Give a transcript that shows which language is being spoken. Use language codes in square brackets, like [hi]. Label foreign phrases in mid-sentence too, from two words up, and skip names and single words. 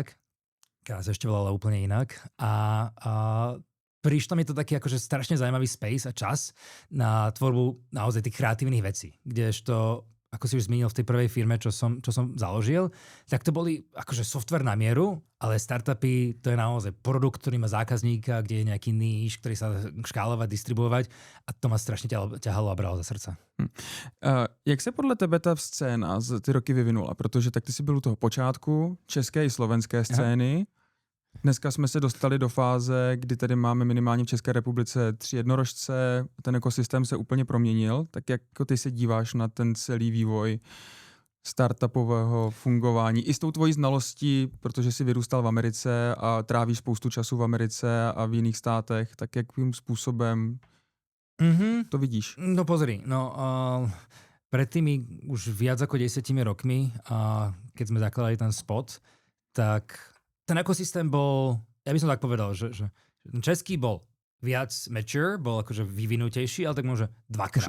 [sk] Kaja sa ešte volala úplne inak. A prišlo mi to taký akože strašne zaujímavý space a čas na tvorbu naozaj tých kreatívnych vecí, kdežto ako si už zmínil v tej prvej firme, čo som založil, tak to boli akože software na mieru, ale startupy to je naozaj produkt, ktorý má zákazníka, kde je nejaký níž, ktorý sa škálovať, distribuovať a to ma strašne ťahalo a bralo za srdce. [cs] Jak se podle tebe ta scéna z ty roky vyvinula? Protože tak ty jsi byl u toho počátku české i slovenské scény. Dneska jsme se dostali do fáze, kdy tady máme minimálně v České republice 3 jednorožce, ten ekosystém se úplně proměnil. Tak jak ty se díváš na ten celý vývoj startupového fungování. I s tou tvojí znalostí, protože jsi vyrůstal v Americe a trávíš spoustu času v Americe a v jiných státech, tak jakým způsobem to vidíš? [sk] No pozri, pred tými už viac ako 10 rokmi, keď sme zakladali ten spot, tak ten ekosystém bol, ja by som tak povedal, že ten český bol viac mature, bol akože vyvinutejší, ale tak môže dvakrát.